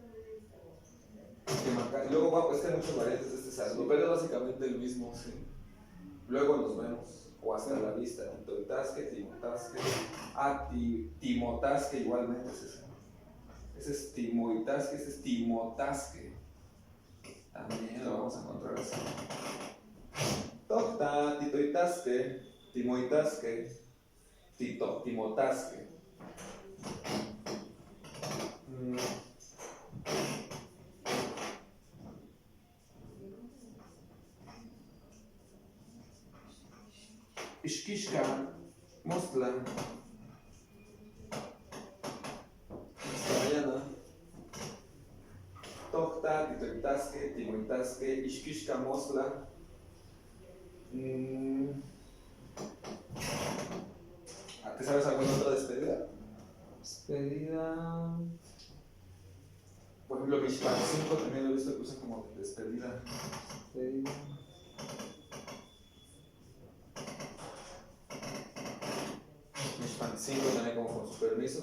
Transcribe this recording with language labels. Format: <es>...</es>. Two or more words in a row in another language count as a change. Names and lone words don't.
<es>Luego, bueno, es que hay muchas variantes de este saludo, pero es básicamente el mismo. ¿Sí? Luego nos vemos. O hasta la vista.</es> <nah>Titoihtasque, Timotasque.</nah> <es>Ah, Timotasque igualmente es ese. Ese es Timoitasque, ese es Timotasque. También lo vamos a encontrar así.</es> <nah>Tocta, Titoitasque, Timoitasque, Timotasque. Ishkishka, Mostla.</nah> <es>Hasta mañana.</es> <nah>Tocta, Titoitasque, Timoitasque, Ishkishka, Mostla.</nah> <es>¿Te sabes alguna otra despedida? Despedida. Por ejemplo, Mishpan 5 también lo he visto que usan como despedida. Despedida. Mishpan 5 también como con su permiso.</es>